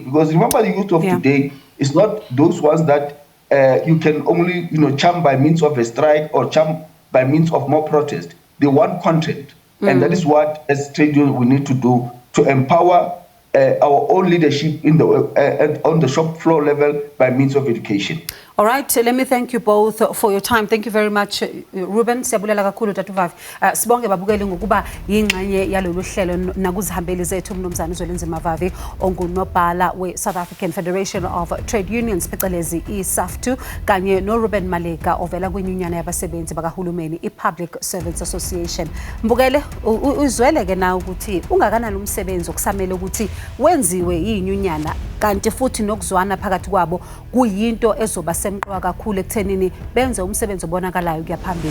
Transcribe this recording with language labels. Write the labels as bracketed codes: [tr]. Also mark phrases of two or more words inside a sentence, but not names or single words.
[en] Because remember, the youth of today is not those ones that you can only charm by means of a strike or charm by means of more protest. They want content. And that is what, as trade unions, we need to do to empower our own leadership in the on the shop floor level by means of education. All right, let me thank you both for your time. Thank you very much, Ruben. [xh] Siyabulela kakhulu Tatuvavi. [zu] Sibonge babukeli ngokuba yingxenye yalolu hlelo nakuzihambeli zethu umnumzana uZwelonke Vavi ongunobhala we-South African Federation of Trade Unions phecelezi i-SAFTU kanye no-Ruben Maleka ovela kwinyunyana yabasebenzi bakahulumeni i-Public Servants Association. Mbukele uzweleke na ukuthi ungakanani umsebenzi okusamele ukuthi wenziwe izinyunyana kanti futhi nokuzwana phakathi kwabo kuyinto ezoba semqoka kakhulu ekuthenini benze umsebenzi obonakalayo kuyaphambili.